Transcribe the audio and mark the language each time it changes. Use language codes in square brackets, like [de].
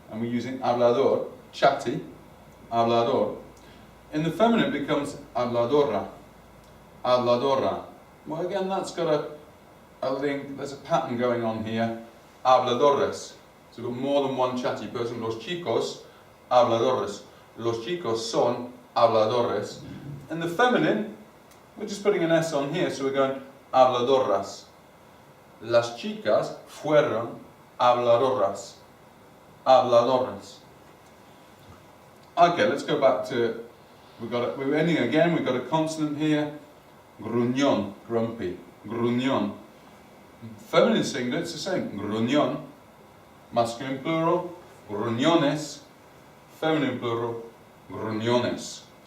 [en] and we're using hablador, chatty, hablador. In the feminine it becomes habladora, habladora. Well, again, that's got a link, there's a pattern going on here, habladores. So we've got more than one chatty person. [es] Los chicos, habladores. Los chicos son habladores. [en] In the feminine, we're just putting an S on here, so we're going habladoras. [es] Las chicas fueron habladoras. Habladoras. [en] Okay, let's go back to, we're ending again, we've got a consonant here. Gruñón, grumpy. Gruñón. Feminine singular, it's the same. Gruñón. Masculine plural, gruñones. Feminine plural, gruñones.